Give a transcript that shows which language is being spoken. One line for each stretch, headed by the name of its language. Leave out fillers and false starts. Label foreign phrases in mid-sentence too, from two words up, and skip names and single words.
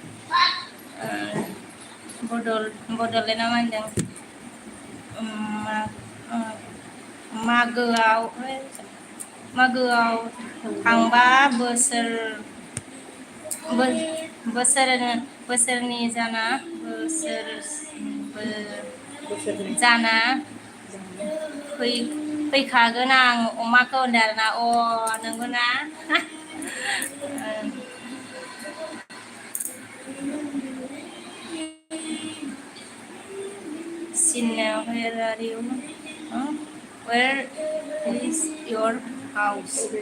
Bodo: बड'लेण्डआ मा होनदों मागोआव थांबा बोसोरनि जाना फैखागोन आं अमाखौ होनदों आरोना नंगौना Sinna,
English: where are you? Where is your house?